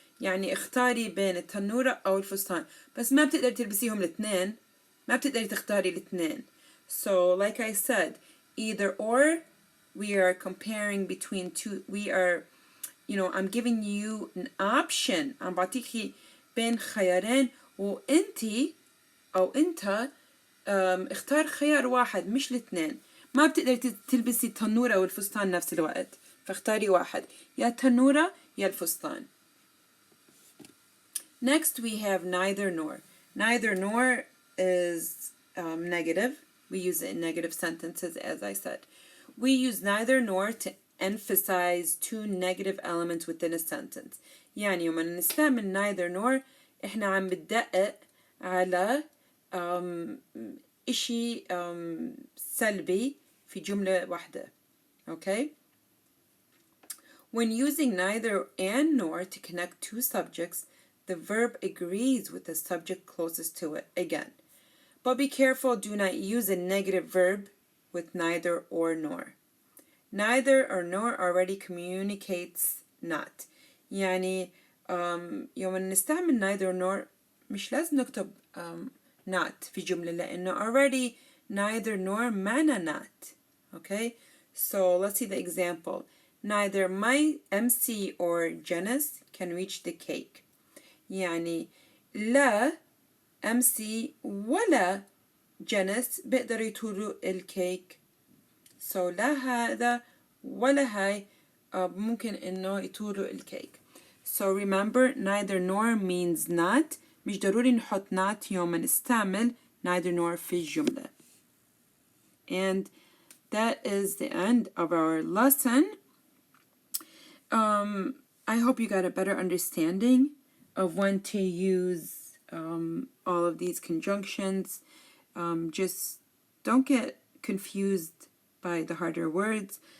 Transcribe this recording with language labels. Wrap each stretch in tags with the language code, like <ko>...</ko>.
<ar>يعني اختاري بين التنورة أو الفستان، بس ما بتقدري تلبسيهم الاثنين، ما بتقدري تختاري الاثنين.</ar> <en>So like I said, either or, we are comparing between two, we are, I'm giving you an option.</en> <ar>عم بعطيكي بين خيارين وانتي أو انت اختار خيار واحد مش الاثنين. ما بتقدري تلبسي التنورة والفستان نفس الوقت، فاختاري واحد، يا التنورة يا الفستان.</ar> <en>Next we have neither nor. Neither nor is negative. We use it in negative sentences, as I said. We use neither nor to emphasize two negative elements within a sentence.</en> <ar>يعني لما نستعمل neither nor احنا عم بندقق على إشي سلبي في جملة واحدة.</ar> <en>Okay? When using neither and nor to connect two subjects, the verb agrees with the subject closest to it again. But be careful, do not use a negative verb with neither or nor. Neither or nor already communicates not.</en> <ar>يعني يوم نستعمل neither nor مش لازم نكتب not في جملة لأنه already neither nor معنى not.</ar> <en>Okay? So let's see the example. Neither my MC or Janice can reach the cake.</en> <ar>يعني لا MC ولا جنس بيقدروا يطولوا الكيك. So لا هذا ولا هاي ممكن إنه يطولوا الكيك.</ar> <en>So remember, neither nor means not,</en> <ar>مش ضروري نحط not يوم ما نستعمل neither nor في الجملة.</ar> <en>And that is the end of our lesson. I hope you got a better understanding of when to use all of these conjunctions. Just don't get confused by the harder words.</en>